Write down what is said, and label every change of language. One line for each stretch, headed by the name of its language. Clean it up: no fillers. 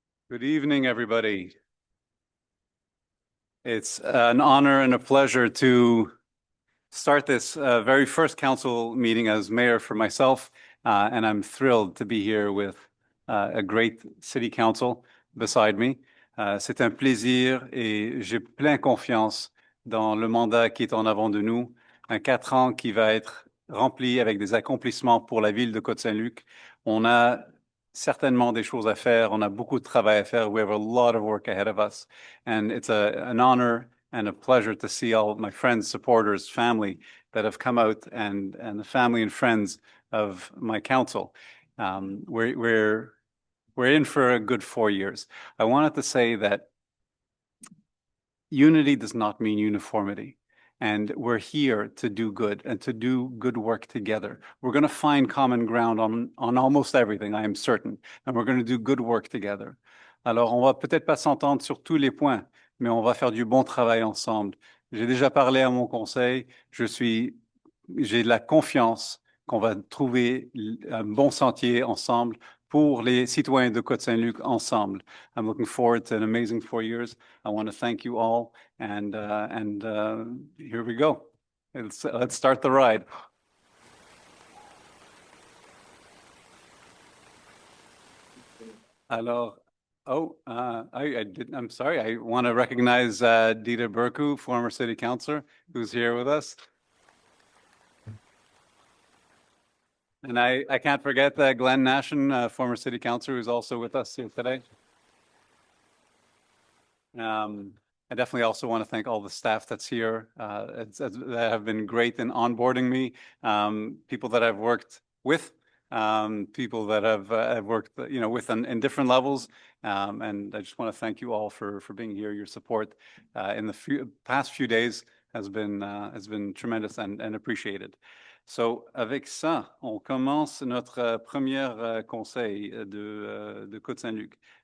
English: Good evening, everybody. It's an honor and a pleasure to start this very first council meeting as mayor for myself, and I'm thrilled to be here with a great city council beside me.
French: C'est un plaisir et j'ai plein confiance dans le mandat qui est en avant de nous, un 4 ans qui va être rempli avec des accomplissements pour la ville de Côte Saint-Luc. On a certainement des choses à faire. On a beaucoup de travail à faire.
English: We have a lot of work ahead of us. And it's an honor and a pleasure to see all of my friends, supporters, family that have come out and the family and friends of my council. We're in for a good 4 years. I wanted to say that unity does not mean uniformity. And we're here to do good and to do good work together. We're going to find common ground on almost everything, I am certain. And we're going to do good work together.
French: Alors, on va peut-être pas s'entendre sur tous les points, mais on va faire du bon travail ensemble. J'ai déjà parlé à mon conseil. J'ai de la confiance qu'on va trouver un bon sentier ensemble pour les citoyens de Côte Saint-Luc ensemble.
English: I'm looking forward to an amazing 4 years. I want to thank you all, and here we go. Let's start the ride.
French: Alors,
English: I'm sorry. I want to recognize Dita Burku, former city councilor, who's here with us. And I can't forget Glenn Nashin, former city councilor, who's also with us here today. I definitely also want to thank all the staff that's here that have been great in onboarding me, people that I've worked with, people that have worked, with in different levels. And I just want to thank you all for being here. Your support in the past few days has been tremendous and appreciated. So,
French: avec ça, on commence notre premier conseil de Côte Saint-Luc.